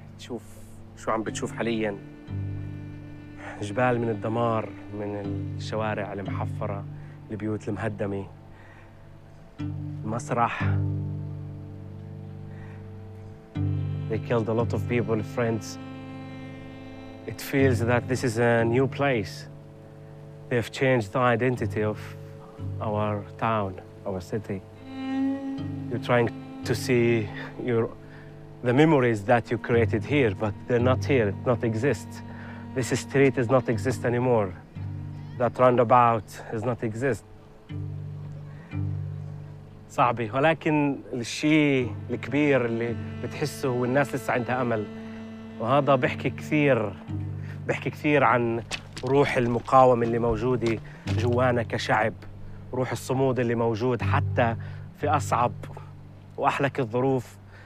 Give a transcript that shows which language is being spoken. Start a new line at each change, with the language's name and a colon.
Arabic: تشوف شو عم بتشوف حاليا، جبال من الدمار، من الشوارع المحفره، البيوت المهدمه، المسرح.
English: They killed a lot of people, friends. It feels that this is a new place. They've changed the identity of our town, our city. You're trying to see the memories that you created here, but they're not here, not exist. This street does not exist anymore. That roundabout does not exist.
Arabic: صعبي، ولكن الشيء الكبير اللي بتحسه هو الناس لسه عندها أمل، وهذا بحكي كثير، بحكي كثير عن روح المقاومة اللي موجودة جوانا كشعب، روح الصمود اللي موجود حتى في أصعب وأحلك الظروف.